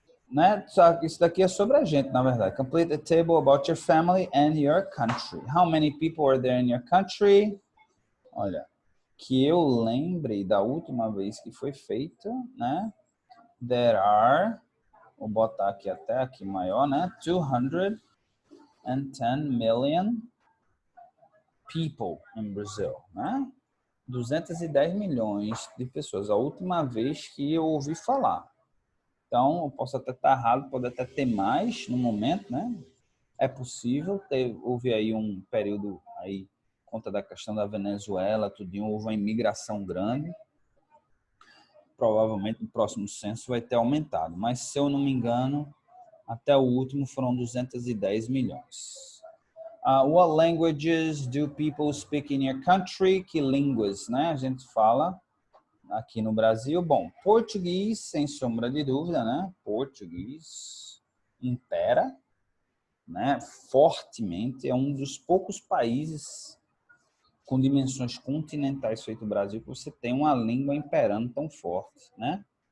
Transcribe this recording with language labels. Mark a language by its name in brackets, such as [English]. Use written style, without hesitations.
[Portuguese] Né? Isso daqui é sobre a gente, na verdade. [English] Complete a table about your family and your country. How many people are there in your country? [Portuguese] Olha, que eu lembre da última vez que foi feita, né? [English] There are, [Portuguese] vou botar aqui até aqui maior, né? [English] 210 million people in Brazil, né? [Portuguese] 210 milhões de pessoas. A última vez que eu ouvi falar. Então, eu posso até estar errado, pode até ter mais no momento, né? É possível. Houve aí um período aí, conta da questão da Venezuela, tudinho, houve uma imigração grande. Provavelmente no próximo censo vai ter aumentado. Mas, se eu não me engano, até o último foram 210 milhões. [English] What languages do people speak in your country? [Portuguese] Que línguas, né? A gente fala aqui no Brasil. Bom, português, sem sombra de dúvida, né? Português impera, né? Fortemente. É um dos poucos países com dimensões continentais feito o Brasil que você tem uma língua imperando tão forte, né?